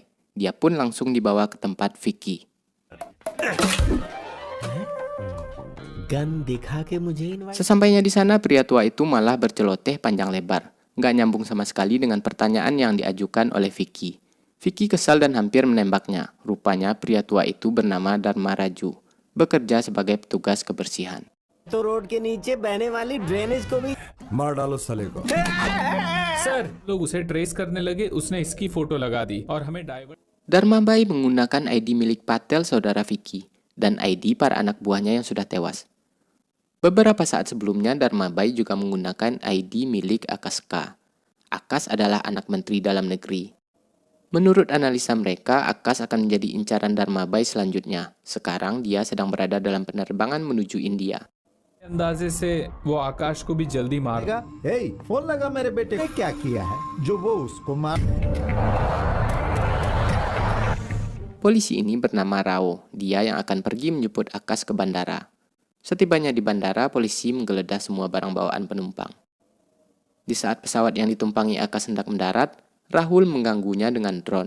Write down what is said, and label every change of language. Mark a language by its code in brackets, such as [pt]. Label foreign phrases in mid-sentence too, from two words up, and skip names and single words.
[id] Dia pun langsung dibawa ke tempat Vicky. Sesampainya di sana, pria tua itu malah berceloteh panjang lebar. Nggak nyambung sama sekali dengan pertanyaan yang diajukan oleh Vicky. Vicky kesal dan hampir menembaknya. Rupanya pria tua itu bernama Dharma Raju, bekerja sebagai petugas kebersihan. [hi] तो रोड के नीचे बहने वाली ड्रेनेज को भी मार डालो साले को। सर लोग उसे ट्रेस करने लगे, उसने इसकी फोटो लगा दी और हमें डाइवर्ट। [id] Dharma Bai menggunakan ID milik Patel saudara Vicky dan ID para anak buahnya yang sudah tewas. Beberapa saat sebelumnya, Darmabai juga menggunakan ID milik Akaska. Akas adalah anak menteri dalam negeri. Menurut analisa mereka, Akas akan menjadi incaran Darmabai selanjutnya. Sekarang dia sedang berada dalam penerbangan menuju India. [hi] अंदाजे से वो आकाश को भी जल्दी मार ए, फोन लगा मेरे बेटे ने क्या किया है जो वो उसको मार। [id] Polisi ini bernama Rao. Dia yang akan pergi menjemput Akas ke bandara. Setibanya di bandara, polisi menggeledah semua barang bawaan penumpang. Di saat pesawat yang ditumpangi Akas hendak mendarat, Rahul mengganggunya dengan drone.